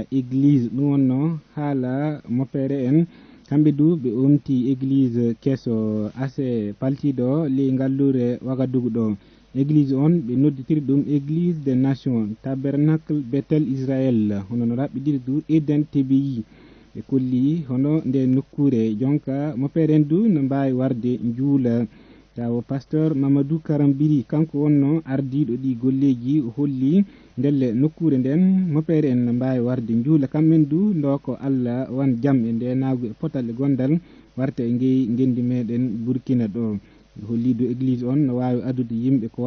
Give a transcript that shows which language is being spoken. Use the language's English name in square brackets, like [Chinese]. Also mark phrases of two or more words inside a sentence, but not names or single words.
[Fula] église ɗum wonno haala moppere en kamɓe du ɓe omti église kesso assez paltiɗo ley ngallure Wagadugu ɗo église on ɓe nodditiri ɗum église des nations tabernacle Bethel Israël hono no raɓɓiɗiri du Eden TBI ɓe kolli hono nde nokkure jonka moppere en du no mbawi warde juula tawo pasteur Mamadou Karambiri kanko wonno ardiɗo ɗi golleji o holli ndelle nokkure nden moppere en no mbawi warde juula kamɓen du ndo ko Allah wan jaam e ndenagu e potal e gondal warta e gendi meɗen Burkina ɗo holli do église on no wawi adude yimɓe ko